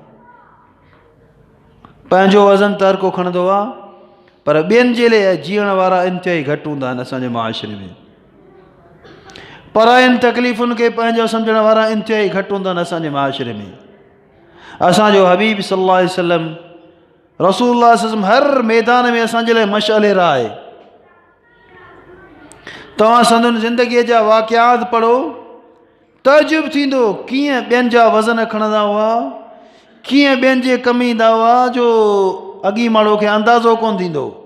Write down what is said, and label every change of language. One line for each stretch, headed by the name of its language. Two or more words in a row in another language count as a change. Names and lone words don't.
Sindhi: पंहिंजो वज़न त हर को खणंदो आहे, पर ॿियनि जे लाइ जीअण वारा इंतिहाई घटि हूंदा आहिनि असांजे माशरे में। परायनि तकलीफ़ुनि खे पंहिंजो सम्झण वारा इंतिहाई घटि हूंदा आहिनि असांजे माशरे में। असांजो हबीब
Arabic: صلى الله عليه وسلم, رسول الله صلى الله عليه وسلم
Sindhi: हर मैदान में असांजे लाइ मशअल आहे। तव्हां संदन ज़िंदगीअ जा वाक़ियात पढ़ो, तजुब थींदो कीअं ॿियनि जा वज़न खणंदा हुआ, कीअं ॿियनि जे कमु ईंदा हुआ जो अॻी माण्हू खे अंदाज़ो कोन थींदो।